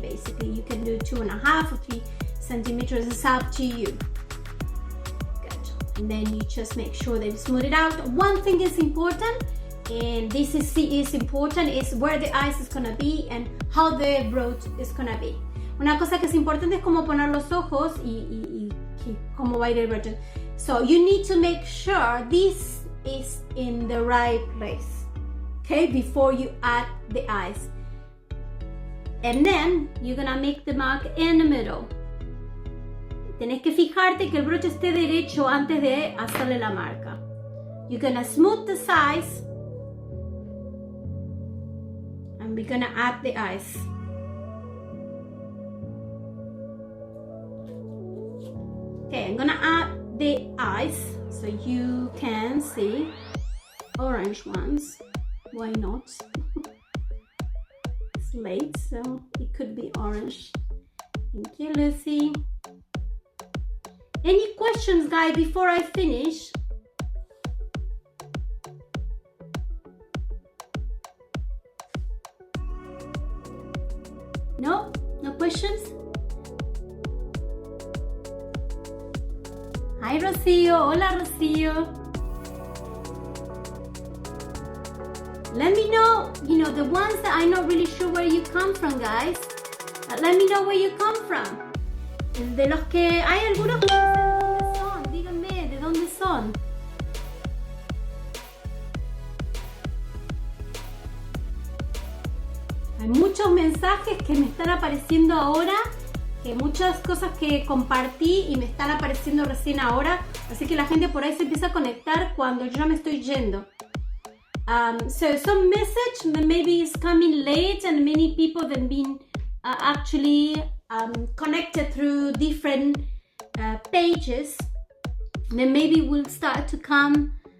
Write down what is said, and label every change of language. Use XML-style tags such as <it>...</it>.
<en>Basically, you can do 2.5 or 3 centimeters. It's up to you. Good. And then you just make sure that you smooth it out. One thing is important, and this is important, is where the eyes is gonna be and how the brooch is gonna be.</en> <es>Una cosa que es importante es cómo poner los ojos y cómo va a ir el brooch.</es> <en>So you need to make sure this is in the right place, okay, before you add the eyes. And then you're gonna make the mark in the middle.</en> <es>Tenés que fijarte que el broche esté derecho antes de hacerle la marca.</es> <en>You're gonna smooth the sides and we're gonna add the eyes. Okay, I'm gonna add the eyes so you can see orange ones. Why not? It's late, so it could be orange. Thank you, Lucy. Any questions, guys, before I finish? No? No questions? Hi, Rocío. Hola, Rocío. Let me know, the ones that I'm not really sure where you come from, guys. Let me know where you come from.</en> <es>De los que hay algunos que no sé de dónde son. Díganme, ¿de dónde son? Hay muchos mensajes que me están apareciendo ahora, que muchas cosas que compartí y me están apareciendo recién ahora, así que la gente por ahí se empieza a conectar cuando yo me estoy yendo.</es> <en>So some message that maybe is coming late and many people have been actually connected through different pages, then maybe will start to come.</en>